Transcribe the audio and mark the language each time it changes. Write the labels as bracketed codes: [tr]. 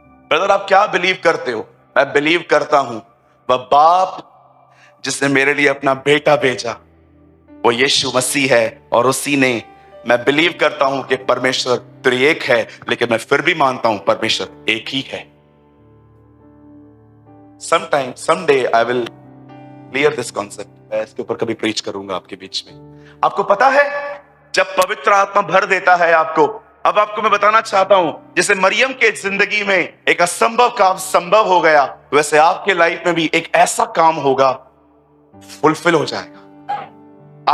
[hi] Brother आप क्या believe करते हो? मैं बिलीव करता हूं वह बाप जिसने मेरे लिए अपना बेटा भेजा वो यीशु मसीह है, और उसी ने, मैं बिलीव करता हूं कि परमेश्वर त्रिएक है, लेकिन मैं फिर भी मानता हूं परमेश्वर एक ही है। [en] Sometime, someday I will clear this concept. [hi] मैं इसके ऊपर कभी प्रीच करूंगा आपके बीच में। आपको पता है जब पवित्र आत्मा भर देता है आपको, अब आपको मैं बताना चाहता हूं जैसे मरियम के जिंदगी में एक असंभव काम संभव हो गया, वैसे आपके लाइफ में भी एक ऐसा काम होगा, फुलफिल हो जाएगा।